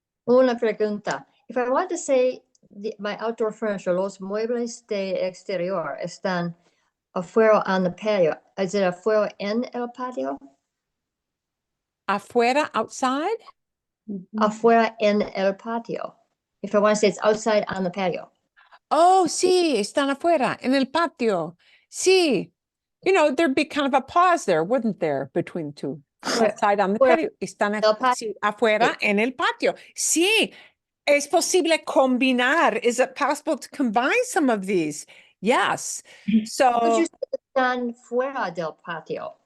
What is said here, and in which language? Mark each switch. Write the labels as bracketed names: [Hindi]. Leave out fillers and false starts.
[Spanish] Una pregunta. [English] If I want to say my outdoor furniture, [Spanish] los muebles de exterior están afuera [English] on the patio, is it [Spanish] afuera en el patio? [English] Afuera, outside? [Spanish] Afuera en el patio. [English] If I want to say it's outside on the patio. [Spanish] Oh, sí, están afuera, en el patio. Sí. [English] You know, there'd be kind of a pause there, wouldn't there, between the two? Outside on the [Spanish] Fuera patio. Están del patio. sí, afuera, en el patio. Sí. Es posible combinar. [English] Is it possible to combine some of these? Yes. Would So, you say [Spanish] están fuera del patio?